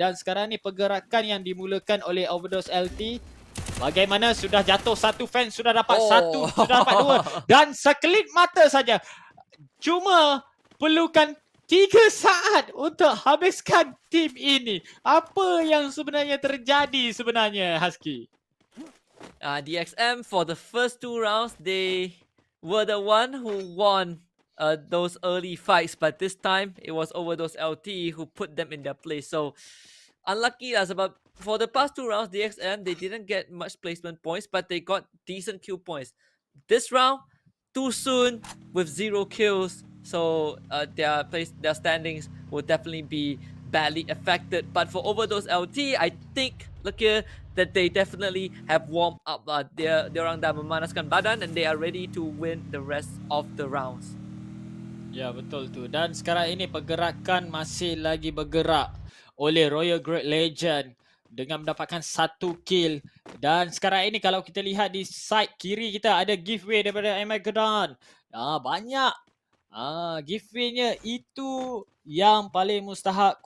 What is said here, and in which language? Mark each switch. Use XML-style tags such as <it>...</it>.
<ms>Dan sekarang ni pergerakan yang dimulakan oleh Overdose LT, bagaimana sudah jatuh satu fan, sudah dapat satu, sudah dapat 2. Dan sekelip mata saja. Cuma perlukan 3 saat untuk habiskan tim ini. Apa yang sebenarnya terjadi sebenarnya, Husky?</ms> <en>DXM, for the first 2 rounds, they were the one who won those early fights. But this time, it was Overdose LT who put them in their place. So, unlucky as about for the past 2 rounds, DXM, they didn't get much placement points, but they got decent kill points. This round, too soon with 0 kills. So their standings will definitely be badly affected. But for Overdose LT, I think look here that they definitely have warmed up.</en> <ms>Dia orang dah memanaskan badan</ms> <en>and they are ready to win the rest of the rounds.</en> <ms>Ya, betul tu. Dan sekarang ini pergerakan masih lagi bergerak oleh Royal Great Legend dengan mendapatkan 1 kill. Dan sekarang ini kalau kita lihat di side kiri kita ada giveaway daripada Armaggeddon. Banyak. Giveaway-nya itu yang paling mustahak.</ms>